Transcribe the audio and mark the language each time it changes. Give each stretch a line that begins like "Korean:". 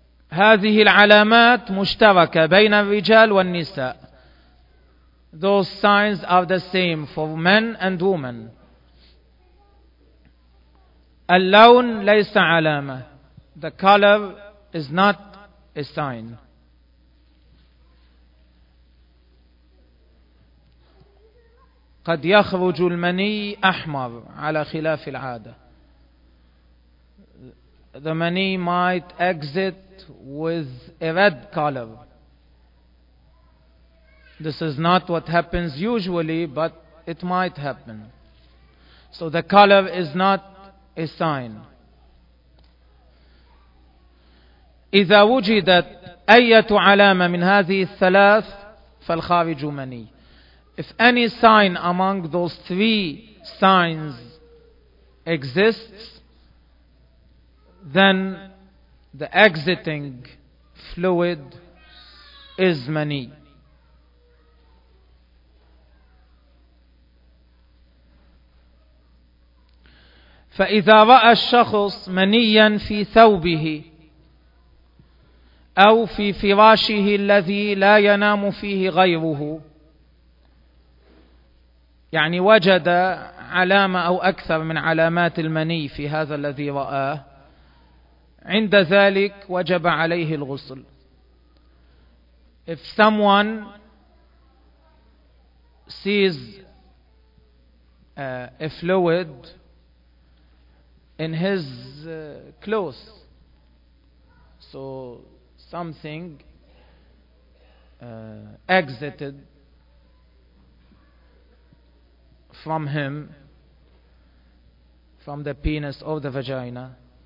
Arabic: هذه العلامات مشتركة بين الرجال والنساء.
English: Those signs are the same for men and women.
Arabic: اللون ليس علامة.
English: The color is not a sign.
Arabic: قد يخرج المني أحمر على خلاف العادة.
English: The mani might exit with a red color. This is not what happens usually, but it might happen. So the color is not a sign.
Arabic: إذا وجدت أية علامة من هذه الثلاث فالخارج مني.
English: If any sign among those three signs exists, then the exiting fluid is mani.
Arabic: فإذا رأى الشخص منيا في ثوبه أو في فراشه الذي لا ينام فيه غيره، يعني وجد علامة أو أكثر من علامات المني في هذا الذي رآه، عند ذلك وجب عليه الغسل.
English: If someone sees a fluid in his clothes, so something exited from him, from the penis or the vagina,